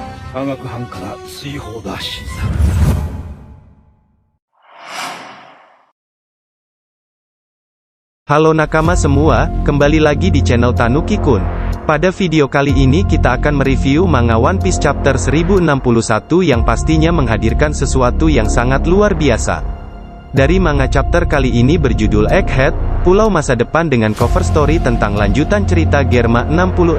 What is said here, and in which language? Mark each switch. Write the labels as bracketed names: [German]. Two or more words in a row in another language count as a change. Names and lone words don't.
[Japanese] 科学班から追放だ新さん。 [Indonesian] Halo nakama semua, kembali lagi di channel Tanuki Kun. Pada video kali ini kita akan mereview manga One Piece chapter 1061 yang pastinya menghadirkan sesuatu yang sangat luar biasa. Dari manga chapter kali ini berjudul Egghead, Pulau Masa Depan dengan cover story tentang lanjutan cerita Germa 66.